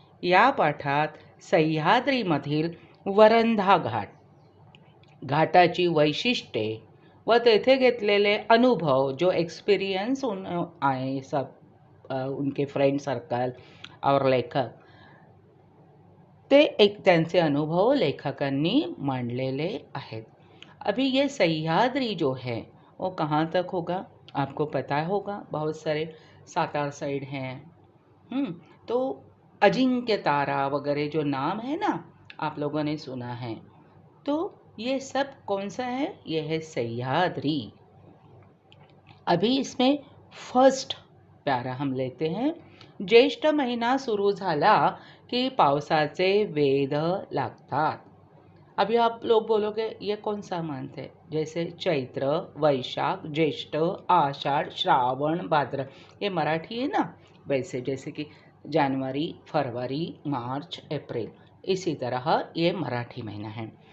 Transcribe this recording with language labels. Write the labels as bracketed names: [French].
[Marathi] या पाठात सह्याद्रीमधील वरंधा घाट, घाटाची वैशिष्ट्ये व तेथे घेतलेले अनुभव, [Hindi] जो एक्सपीरियंस आए सब उनके फ्रेंड सर्कल और लेखक, [Marathi] ते त्यांचे अनुभव लेखकांनी मांडलेले आहेत. [Hindi] अभी ये सह्याद्री जो है वो कहाँ तक होगा आपको पता होगा. बहुत सारे सातार साइड हैं. तो अजिंक्य तारा वगैरह जो नाम है ना, आप लोगों ने सुना है. तो ये सब कौन सा है? ये है सह्याद्री. अभी इसमें फर्स्ट प्यारा हम लेते हैं. [Marathi] ज्येष्ठ महिना सुरू झाला की पावसाचे वेध लागतात. [Hindi] अभी आप लोग बोलोगे ये कौन सा मंथ है? जैसे चैत्र, वैशाख, ज्येष्ठ, आषाढ़, श्रावण, भाद्र, ये मराठी है ना. वैसे जैसे कि जनवरी, फरवरी, मार्च, अप्रैल, इसी तरह ये मराठी महीना है.